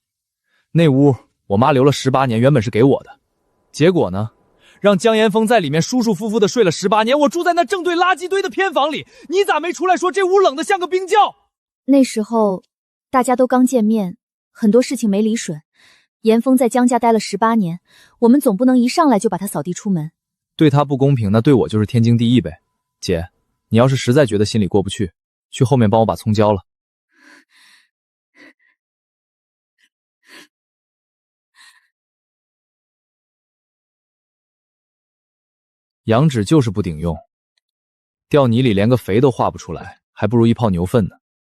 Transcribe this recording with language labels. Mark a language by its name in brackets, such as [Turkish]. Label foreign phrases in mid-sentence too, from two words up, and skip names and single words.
[Chinese] 那屋我媽留了18年，原本是給我的，結果呢，讓江岩峰在裡面舒舒服服的睡了18年，我住在那正对垃圾堆的偏房裡，你咋没出来說这屋冷得像個冰窖？那時候大家都剛見面，很多事情沒理順。嚴峰在江家待了18年，我們總不能一上來就把他掃地出門。對他不公平，那對我就是天經地義唄。姐，你要是實在覺得心裡過不去，去後面幫我把蔥澆了。羊脂就是不頂用，掉泥裡連個肥都化不出來，還不如一泡牛糞呢。